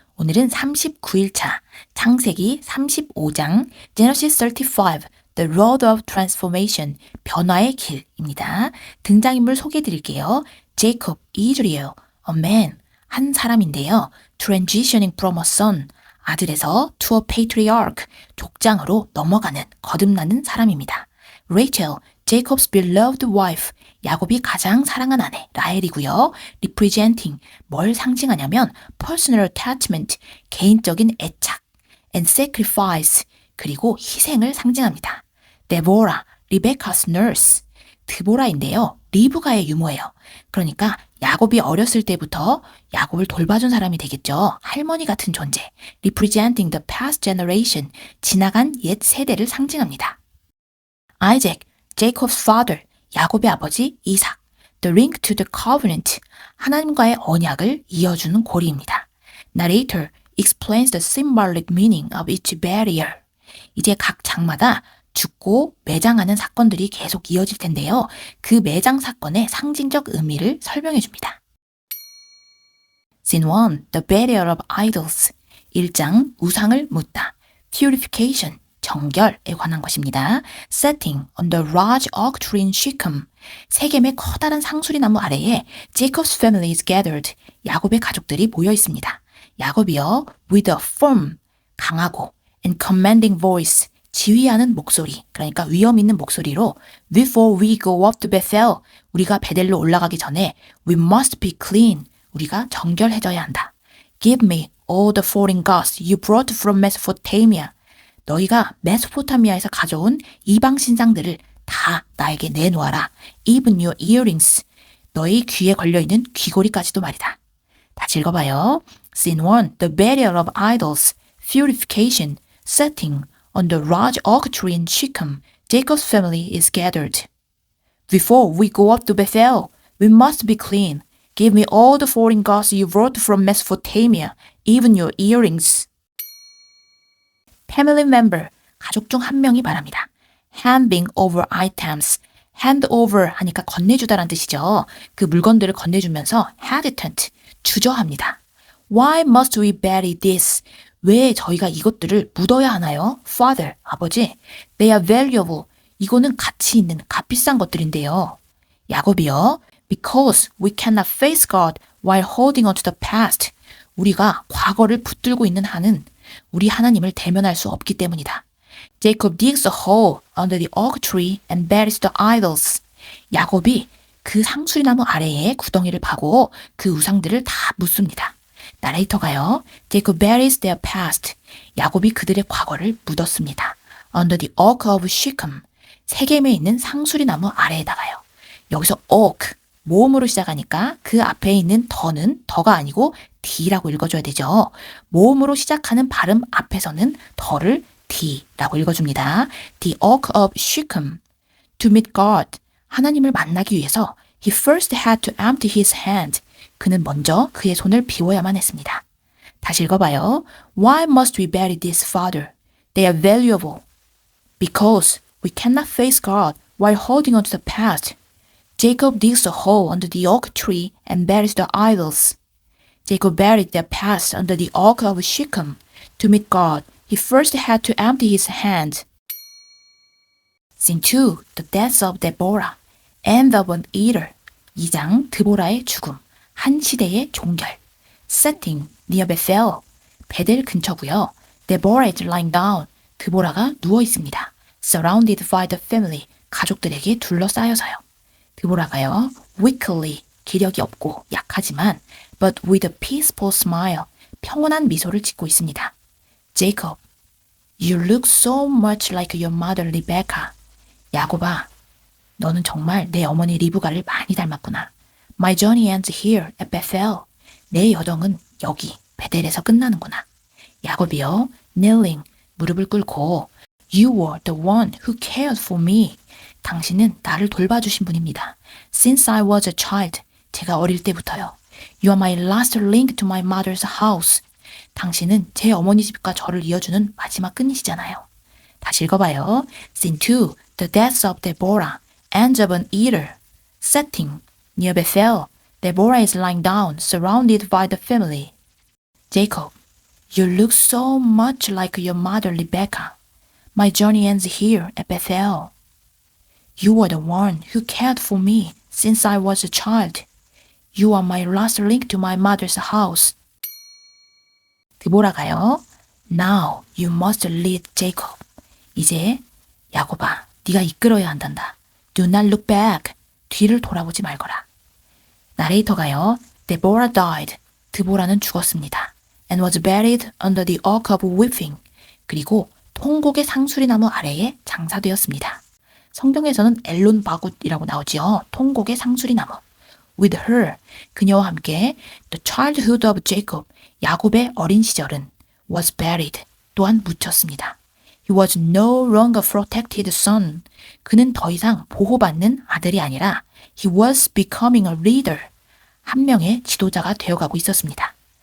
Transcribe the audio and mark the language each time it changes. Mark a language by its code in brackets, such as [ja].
[ko] 오늘은 39일차 창세기 35장 [en] Genesis 35 The Road of Transformation [ko] 변화의 길입니다. 등장인물 소개해 드릴게요. Jacob 2줄이에요. [en] A man [ko] 한 사람인데요. [en] Transitioning from a son [ko] 아들에서 [en] to a patriarch [ko] 족장으로 넘어가는 거듭나는 사람입니다. [en] Rachel Jacob's beloved wife [ko] 야곱이 가장 사랑한 아내 라헬이고요. [en] Representing [ko] 뭘 상징하냐면 [en] personal attachment [ko] 개인적인 애착 [en] and sacrifice [ko] 그리고 희생을 상징합니다. [en] Deborah Rebecca's nurse [ko] 드보라인데요. 리브가의 유모예요. 그러니까 야곱이 어렸을 때부터 야곱을 돌봐준 사람이 되겠죠. 할머니 같은 존재. [en] Representing the past generation [ko] 지나간 옛 세대를 상징합니다. [en] Isaac Jacob's father [ko] 야곱의 아버지 이삭 [en] The link to the covenant [ko] 하나님과의 언약을 이어주는 고리입니다. [en] Narrator explains the symbolic meaning of each burial [ko] 이제 각 장마다 죽고 매장하는 사건들이 계속 이어질 텐데요. 그 매장 사건의 상징적 의미를 설명해 줍니다. [en] Scene 1 The burial of idols [ko] 1장 우상을 묻다 [en] Purification [ko] 정결에 관한 것입니다. [en] Setting on the large oak tree in Shechem. [ko] 세겜의 커다란 상수리 나무 아래에 [en] Jacob's family is gathered. [ko] 야곱의 가족들이 모여 있습니다. 야곱이요, [en] with a firm, [ko] 강하고, [en] and commanding voice, [ko] 지휘하는 목소리, 그러니까 위험 있는 목소리로 [en] Before we go up to Bethel, [ko] 우리가 베델로 올라가기 전에 [en] We must be clean. [ko] 우리가 정결해져야 한다. [en] Give me all the foreign gods you brought from Mesopotamia. [ko] 너희가 메소포타미아에서 가져온 이방 신상들을 다 나에게 내놓아라. [en] Even your earrings. [ko] 너희 귀에 걸려있는 귀고리까지도 말이다. 다시 읽어봐요. [en] Scene 1. The burial of idols. Purification. Setting. On the large oak tree in Shechem. Jacob's family is gathered. Before we go up to Bethel, we must be clean. Give me all the foreign gods you brought from Mesopotamia. Even your earrings. Family member, [ko] 가족 중 한 명이 말합니다. [en] Handing over items. hand over [ko] 하니까 건네주다란 뜻이죠. 그 물건들을 건네주면서 [en] hesitant, [ko] 주저합니다. [en] Why must we bury this? [ko] 왜 저희가 이것들을 묻어야 하나요? [en] Father, [ko] 아버지. [en] They are valuable. [ko] 이거는 가치 있는 값비싼 것들인데요. 야곱이요. [en] Because we cannot face God while holding on to the past. [ko] 우리가 과거를 붙들고 있는 한은 우리 하나님을 대면할 수 없기 때문이다. [en] Jacob digs a hole under the oak tree and buries the idols. [ko] 야곱이 그 상수리나무 아래에 구덩이를 파고 그 우상들을 다 묻습니다. 나레이터가요. [en] Jacob buries their past. [ko] 야곱이 그들의 과거를 묻었습니다. [en] Under the oak of Shechem. [ko] 세겜에 있는 상수리나무 아래에다가요. 여기서 oak, 모음으로 시작하니까 그 앞에 있는 더는 더가 아니고 D라고 읽어줘야 되죠. 모음으로 시작하는 발음 앞에서는 더를 D라고 읽어줍니다. [en] The oak of Shechem. To meet God. [ko] 하나님을 만나기 위해서 [en] He first had to empty his hand. [ko] 그는 먼저 그의 손을 비워야만 했습니다. 다시 읽어봐요. [en] Why must we bury this, Father? They are valuable. Because we cannot face God while holding on to the past. Jacob digs a hole under the oak tree and buries the idols. Jacob buried their past under the oak of Shechem. To meet God, he first had to empty his hand. Scene 2. The death of Deborah. End of an eater. [ko] 2장 드보라의 죽음. 한 시대의 종결. [en] Setting. Near Bethel. [ko] 베델 근처고요. [en] Deborah is lying down. [ko] 드보라가 누워 있습니다. [en] Surrounded by the family. [ko] 가족들에게 둘러싸여서요. 드보라가요. [en] Weakly. [ko] 기력이 없고 약하지만 [en] but with a peaceful smile. [ko] 평온한 미소를 짓고 있습니다. [en] Jacob. You look so much like your mother Rebecca. [ko] 야곱아, 너는 정말 내 어머니 리브가를 많이 닮았구나. [en] My journey ends here at Bethel. [ko] 내 여정은 여기 베델에서 끝나는구나. 야곱이요, [en] kneeling, [ko] 무릎을 꿇고 [en] You were the one who cared for me. [ko] 당신은 나를 돌봐주신 분입니다. [en] Since I was a child, [ko] 제가 어릴 때부터요. [en] You are my last link to my mother's house. [ko] 당신은 제 어머니 집과 저를 이어주는 마지막 끈이시잖아요. 다시 읽어봐요. [en] Scene 2, the death of Deborah, ends of an eater. Setting, near Bethel. Deborah is lying down, surrounded by the family. Jacob, you look so much like your mother Rebecca. My journey ends here at Bethel. You were the one who cared for me since I was a child. You are my last link to my mother's house. [ko] 드보라가요. [en] Now you must lead Jacob. [ko] 이제 야곱아, 네가 이끌어야 한단다. [en] Do not look back. [ko] 뒤를 돌아보지 말거라. 나레이터가요. [en] Deborah died. [ko] 드보라는 죽었습니다. [en] And was buried under the oak of weeping. [ko] 그리고 통곡의 상수리나무 아래에 장사되었습니다. 성경에서는 엘론 바굿이라고 나오지요. 통곡의 상수리나무. [en] With her, [ko] 그녀와 함께 [en] the childhood of Jacob, [ko] 야곱의 어린 시절은 [en] was buried, [ko] 또한 묻혔습니다. [en] He was no longer protected son. [ko] 그는 더 이상 보호받는 아들이 아니라 [en] he was becoming a leader. [ko] 한 명의 지도자가 되어가고 있었습니다.